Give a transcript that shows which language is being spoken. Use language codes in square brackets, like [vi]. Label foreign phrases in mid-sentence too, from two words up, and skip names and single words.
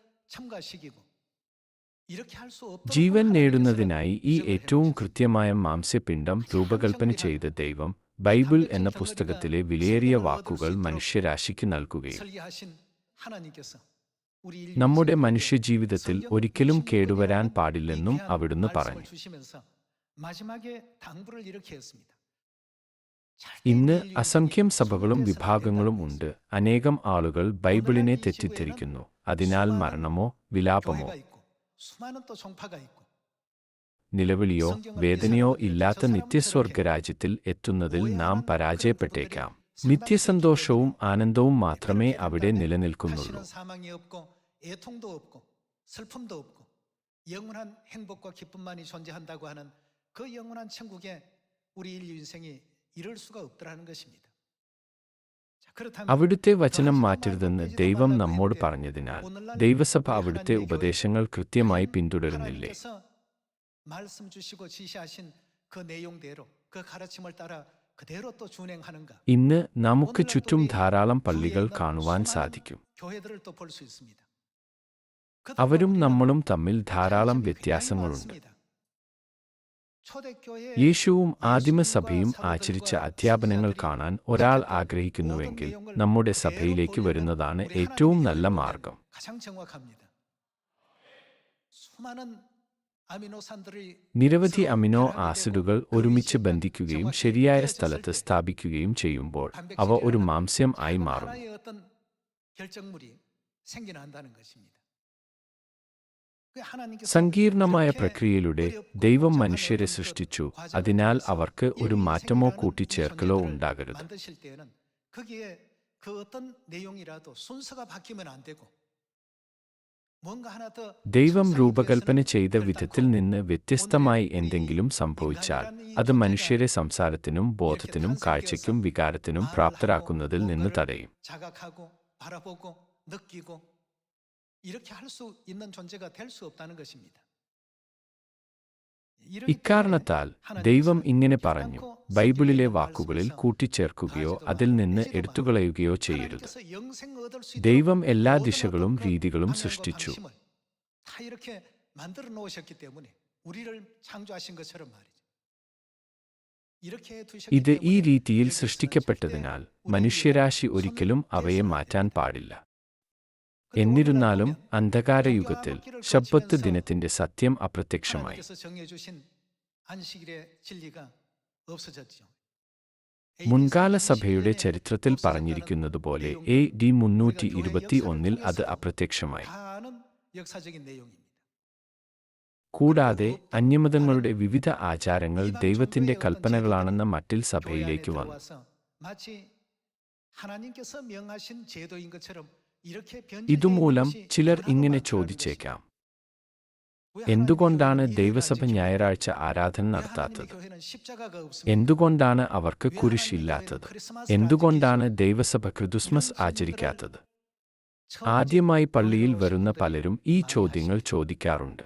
[ml] ജീവൻ നേടുന്നതിനായി ഈ ഏറ്റവും കൃത്യമായ മാംസ്യപിണ്ഡം രൂപകൽപ്പന ചെയ്ത ദൈവം ബൈബിൾ എന്ന പുസ്തകത്തിലെ വിലയേറിയ വാക്കുകൾ മനുഷ്യരാശിക്ക് നൽകുകയും [ko] 우리 [ml] നമ്മുടെ [ko] 인류 [ml] മനുഷ്യജീവിതത്തിൽ ഒരിക്കലും കേടുവരാൻ പാടില്ലെന്നും അവിടുന്ന് പറഞ്ഞു. [ko] 주시면서 마지막에 당부를 이렇게 했습니다. [ml] ഇന്ന് അസംഖ്യം സഭകളും വിഭാഗങ്ങളും ഉണ്ട്. അനേകം ആളുകൾ ബൈബിളിനെ തെറ്റിദ്ധരിക്കുന്നു. അതിനാൽ മരണമോ വിലാപമോ [ko] 교회가 있고 수많은 또 종파가 있고 [ml] നിലവിളിയോ വേദനയോ ഇല്ലാത്ത നിത്യസ്വർഗരാജ്യത്തിൽ എത്തുന്നതിൽ നാം പരാജയപ്പെട്ടേക്കാം. നിത്യസന്തോഷവും ആനന്ദവും മാത്രമേ അവിടെ നിലനിൽക്കുന്നുള്ളൂ. [ko] 다시는 사망이 없고 애통도 없고 슬픔도 없고 영원한 행복과 기쁨만이 존재한다고 하는 그 영원한 천국에 우리 인류 인생이 이룰 수가 없더라는 것입니다. 자, 그렇다면 [ml] അവിടുത്തെ വചനം മാറ്റരുതെന്ന് ദൈവം നമ്മോട് പറഞ്ഞതിനാൽ ദൈവസഭ അവിടുത്തെ ഉപദേശങ്ങൾ കൃത്യമായി പിന്തുടരുന്നില്ലേ? [ko] 하나님께서 말씀 주시고 지시하신 그 내용대로 그 가르침을 따라 그대로 또 준행하는가? [ml] ഇന്ന് നമുക്ക് ചുറ്റും ധാരാളം പള്ളികൾ കാണുവാൻ സാധിക്കും. [ko] 교회들을 또 볼 수 있습니다. [ml] അവരും നമ്മളും തമ്മിൽ ധാരാളം വ്യത്യാസങ്ങളുണ്ട്. യേശുവും ആദിമസഭയും ആചരിച്ച അധ്യാപനങ്ങൾ കാണാൻ ഒരാൾ ആഗ്രഹിക്കുന്നുവെങ്കിൽ നമ്മുടെ സഭയിലേക്ക് വരുന്നതാണ് ഏറ്റവും നല്ല മാർഗം. [ko] 가장 정확합니다. 수많은 아미노산들이 [ml] നിരവധി അമിനോ ആസിഡുകൾ ഒരുമിച്ച് ബന്ധിക്കുകയും ശരിയായ സ്ഥലത്ത് സ്ഥാപിക്കുകയും ചെയ്യുമ്പോൾ അവ ഒരു മാംസ്യം ആയി മാറുന്നു. [ko] 하나의 어떤 결정물이 생겨난다는 것입니다. [ml] സങ്കീർണമായ പ്രക്രിയയിലൂടെ ദൈവം മനുഷ്യരെ സൃഷ്ടിച്ചു. അതിനാൽ അവർക്ക് ഒരു മാറ്റമോ കൂട്ടിച്ചേർക്കലോ ഉണ്ടാകരുത്. [ko] 거기에 그 어떤 내용이라도 순서가 바뀌면 안 되고 뭔가 하나 더 [ml] ദൈവം രൂപകൽപ്പന ചെയ്ത വിധത്തിൽ നിന്ന് വ്യത്യസ്തമായി എന്തെങ്കിലും സംഭവിച്ചാൽ അത് മനുഷ്യരെ സംസാരത്തിനും ബോധത്തിനും കാഴ്ചയ്ക്കും വികാരത്തിനും പ്രാപ്തരാക്കുന്നതിൽ നിന്ന് തടയും. [ko] 자각하고 바라보고 느끼고 이렇게 할 수 있는 존재가 될 수 없다는 것입니다. [ml] ഇക്കാരണത്താൽ ദൈവം ഇങ്ങനെ പറഞ്ഞു, ബൈബിളിലെ വാക്കുകളിൽ കൂട്ടിച്ചേർക്കുകയോ അതിൽ നിന്ന് എടുത്തുകളയുകയോ ചെയ്യരുത്. ദൈവം എല്ലാ ദിശകളും രീതികളും സൃഷ്ടിച്ചു. [ko] 다 이렇게 만들어 놓으셨기 때문에 우리를 창조하신 것처럼 말이죠. 이렇게 두셨기 [ml] ഇത് ഈ [ko] 때문에 [ml] രീതിയിൽ സൃഷ്ടിക്കപ്പെട്ടതിനാൽ മനുഷ്യരാശി ഒരിക്കലും അവയെ മാറ്റാൻ പാടില്ല. എന്നിരുന്നാലും അന്ധകാരയുഗത്തിൽ ശബ്ബത്ത് ദിനത്തിന്റെ സത്യം അപ്രത്യക്ഷമായി. [ko] 하나님께서 정해주신 안식일의 진리가 없어졌죠. [ml] മുൻകാല സഭയുടെ ചരിത്രത്തിൽ പറഞ്ഞിരിക്കുന്നതുപോലെ AD 321 അത് അപ്രത്യക്ഷമായി. [ko] 다는 역사적인 내용입니다. [ml] കൂടാതെ അന്യമതങ്ങളുടെ വിവിധ ആചാരങ്ങൾ ദൈവത്തിന്റെ കൽപ്പനകളാണെന്ന മട്ടിൽ സഭയിലേക്ക് വന്നു. [ko] 마치 하나님께서 명하신 제도인 것처럼 이렇게 [ml] ഇതുമൂലം ചിലർ ഇങ്ങനെ ചോദിച്ചേക്കാം, എന്തുകൊണ്ടാണ് ദൈവസഭ ഞായറാഴ്ച ആരാധന നടത്താത്തത്? എന്തുകൊണ്ടാണ് അവർക്ക് കുരിശില്ലാത്തത്? എന്തുകൊണ്ടാണ് ദൈവസഭ ക്രിസ്മസ് ആചരിക്കാത്തത്? ആദ്യമായി പള്ളിയിൽ വരുന്ന പലരും ഈ ചോദ്യങ്ങൾ ചോദിക്കാറുണ്ട്.